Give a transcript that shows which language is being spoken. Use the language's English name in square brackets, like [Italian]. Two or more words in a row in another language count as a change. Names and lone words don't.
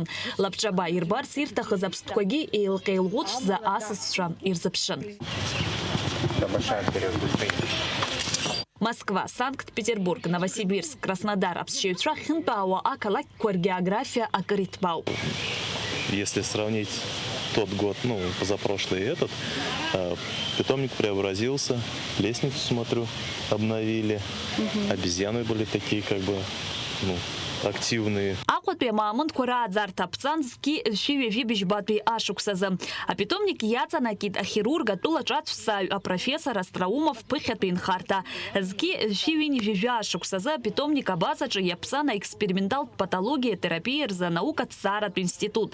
[Abkhazian] Лабҿаба ирбарц ирҭахыз аԥстәқәагьы еилҟьа-еилӷәыцәӡа асасцәа ирзыԥшын. Москва, Санкт-Петербург, Новосибирск, Краснодар аԥсшьаҩцәа хьынтәаауа ақалақьқәа ргеографиа акыр иҭбаауп. [Russian] Если сравнить тот год, позапрошлый и этот, питомник преобразился, лестницу, смотрю, обновили, обезьяны были такие, активные. [Abkhazian] Акәатәи амаамынтқәа рааӡарҭа аԥҵанҵгьы шәи-ҩажәи ашықәсазы. Апитомник иаҵанакит ахирург атәылаҿаҵәцааҩ апрофессор Остроумов ԥыхьатәи нхарҭа. Згьы шәи-ҩажәи ашықәсазы апитомник абазаҿы иаԥсан аексперименталтә патологиа терапиа рзы анаукаҭҵааратә институт.